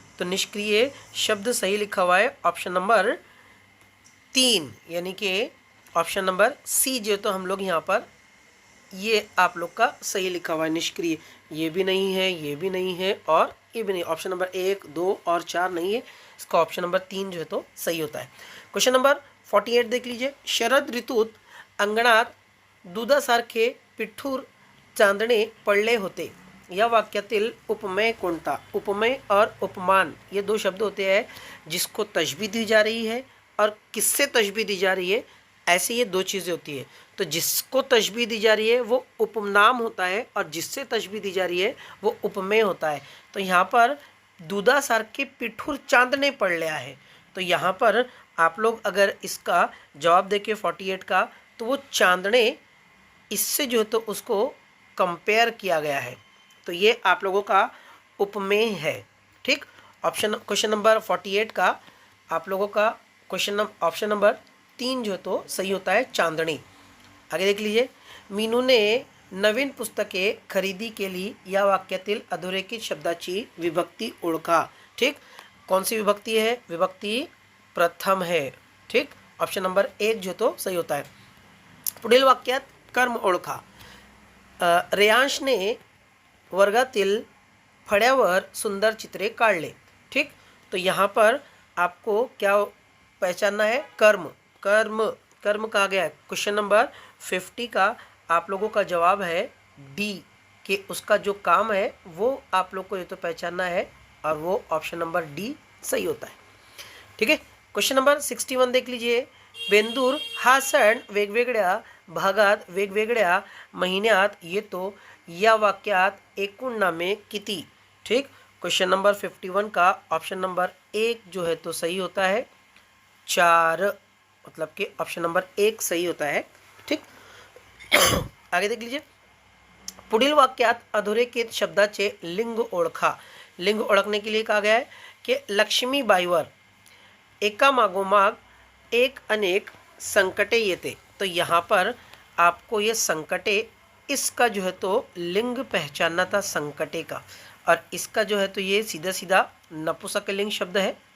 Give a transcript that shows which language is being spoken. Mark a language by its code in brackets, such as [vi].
[hi] तो निष्क्रिय शब्द सही लिखा हुआ है ऑप्शन नंबर 3, यानी कि ऑप्शन नंबर सी जो तो हम लोग यहाँ पर ये आप लोग का सही लिखा हुआ है निष्क्रिय। ये भी नहीं है, ये भी नहीं है और ये भी नहीं। ऑप्शन नंबर 1, 2 और 4 नहीं है, इसका ऑप्शन नंबर 3 जो है तो सही होता है। क्वेश्चन नंबर 48 देख लीजिए। [mr] शरद ऋतूत अंगणात दुधासारखे पिठूर चांदणे पडले होते, या वाक्यातील उपमेय कोणता? [hi] उपमेय और उपमान ये दो शब्द होते हैं जिसको तशबीह दी जा रही है और किससे तशबीह दी जा रही है, ऐसे ये दो चीज़ें होती है। तो जिसको तशबीह दी जा रही है वो उपनाम होता है और जिससे तशबीह दी जा रही है वो उपमेय होता है। तो यहाँ पर [mr] दुधासारखे पिठूर चांदणे पडल्या [hi] है, तो यहाँ पर आप लोग अगर इसका जवाब देखें 48 का, तो वो चांदणे इससे जो है तो उसको कंपेयर किया गया है, तो ये आप लोगों का उपमेय है। ठीक, क्वेश्चन नंबर 48 का आप लोगों का ऑप्शन नंबर 3 जो तो सही होता है, चांदणी। आगे देख लीजिए। [mr] मीनू ने नवीन पुस्तके खरेदी केली, या वाक्यातील अधोरेखित शब्दाची विभक्ती ओळखा। [hi] ठीक, कौन सी विभक्ति है? विभक्ति प्रथम है। ठीक, ऑप्शन नंबर 1 जो तो सही होता है। [mr] पुढील वाक्यात कर्म ओळखा। रेयांशने वर्गातील फळ्यावर सुंदर चित्रे काढले। [hi] ठीक, तो यहाँ पर आपको क्या पहचानना है? कर्म। कर्म कर्म कहा गया है। क्वेश्चन नंबर 50 का आप लोगों का जवाब है डी, कि उसका जो काम है वो आप लोग को ये तो पहचानना है, और वो ऑप्शन नंबर डी सही होता है। ठीक है, क्वेश्चन नंबर 61 देख लीजिए। [mr] बेंदूर हा सण वेगवेगळ्या भागात वेगवेगळ्या महिन्यात येतो, या वाक्यात एकूण नामे किती? [hi] ठीक, क्वेश्चन नंबर 51 का ऑप्शन नंबर 1 जो है तो सही होता है, 4, मतलब कि ऑप्शन नंबर 1 सही होता है। ठीक, आगे देख लीजिए। [mr] पुढील वाक्यात अधोरेखित शब्दाचे लिंग ओळखा। [hi] लिंग ओळखने के लिए कहा गया है कि [mr] लक्ष्मीबाईवर एका मागोमाग एक अनेक संकटे येते, [hi] तो यहाँ पर आपको ये संकटे, इसका जो है तो लिंग पहचानना था संकटे का, और इसका जो है तो ये सीधा सीधा नपुंसकलिंग शब्द है।